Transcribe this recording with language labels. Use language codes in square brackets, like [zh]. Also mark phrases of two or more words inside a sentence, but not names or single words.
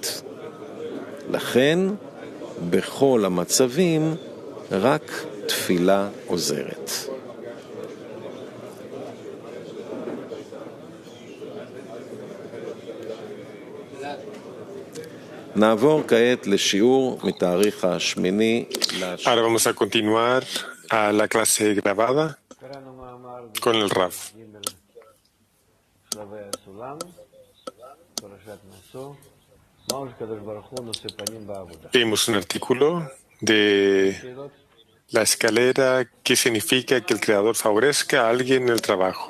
[he] לכן, בכל המצבים, רק תפילה עוזרת. נעבור כעת לשיעור מתאריך השמיני. [es] Ahora vamos a continuar a la clase grabada con el Rav. Vimos un artículo de la escalera que significa que el Creador favorezca a alguien en el trabajo.